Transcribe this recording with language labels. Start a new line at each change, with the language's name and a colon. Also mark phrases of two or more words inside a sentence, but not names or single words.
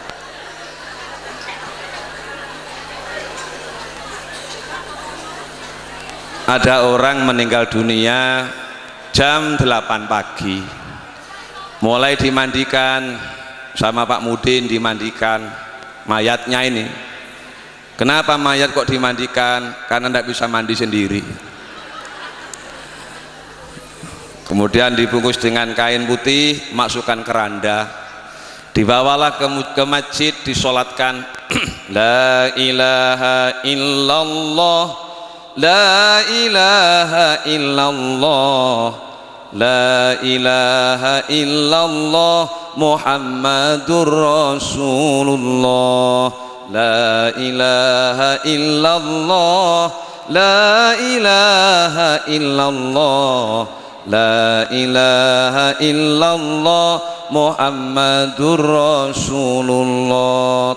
Indonesian: Ada orang meninggal dunia jam 8 pagi, mulai dimandikan sama Pak Mudin, dimandikan mayatnya ini. Kenapa mayat kok dimandikan? Karena tidak bisa mandi sendiri. Kemudian dibungkus dengan kain putih, masukkan keranda, dibawalah ke masjid, disolatkan.
Arabic: لا إله إلا الله، لا إله إلا الله، لا إله إلا الله، محمد رسول الله، لا إله إلا الله، لا إله إلا الله، لا إله إلا الله، محمد رسول الله.